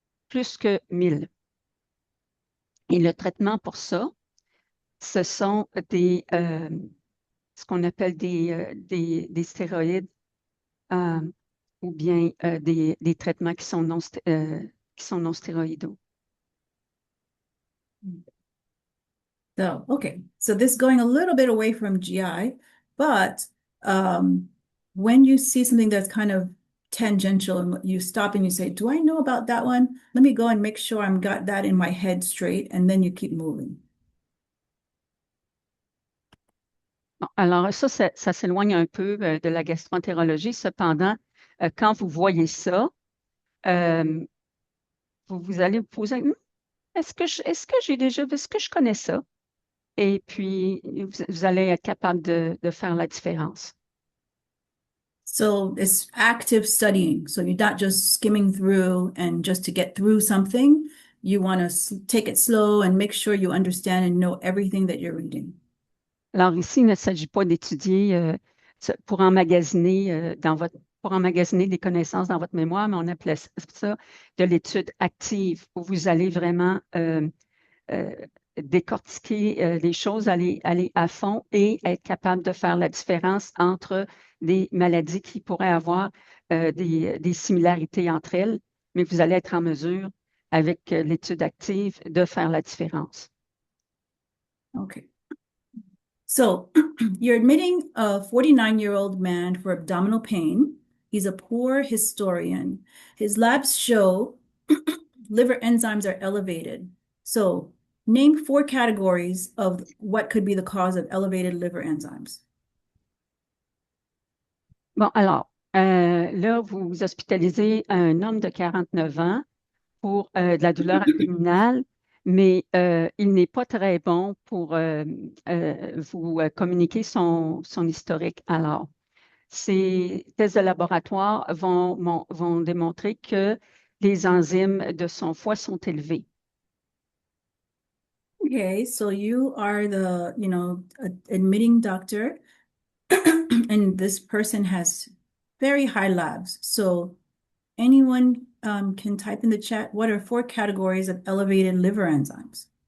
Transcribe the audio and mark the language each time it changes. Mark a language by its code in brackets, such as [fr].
[fr] plus que 1000. Et le traitement pour ça, ce sont ce qu'on appelle des stéroïdes ou bien des traitements qui sont non stéroïdaux. [en] So, okay. So this going a little bit away from GI, but when you see something that's kind of tangential and you stop and you say, do I know about that one? Let me go and make sure I'm got that in my head straight, and then you keep moving. [fr] Bon, alors ça s'éloigne un peu de la gastroentérologie. Cependant, quand vous voyez ça, euh, vous allez vous poser, est-ce que j'ai déjà vu, est-ce que je connais ça? Et puis, vous allez être capable de faire la différence. [en] So it's active studying. So you're not just skimming through and just to get through something. You want to take it slow and make sure you understand and know everything that you're reading. [fr] Alors ici, il ne s'agit pas d'étudier pour emmagasiner pour emmagasiner des connaissances dans votre mémoire, mais on appelle ça de l'étude active, où vous allez vraiment décortiquer les choses, aller à fond et être capable de faire la différence entre des maladies qui pourraient avoir des similarités entre elles, mais vous allez être en mesure, avec l'étude active, de faire la différence. [en] Okay. So you're admitting a 49-year-old man for abdominal pain. He's a poor historian. His labs show liver enzymes are elevated. So name 4 categories of what could be the cause of elevated liver enzymes. [fr] Bon, alors, là, vous hospitalisez un homme de 49 ans pour de la douleur abdominale, mais il n'est pas très bon pour vous communiquer son historique. Alors, ces tests de laboratoire vont démontrer que les enzymes de son foie sont élevées. [en] Okay, so you are the, admitting doctor, and this person has very high labs. So anyone can type in the chat, what are 4 categories of elevated liver enzymes?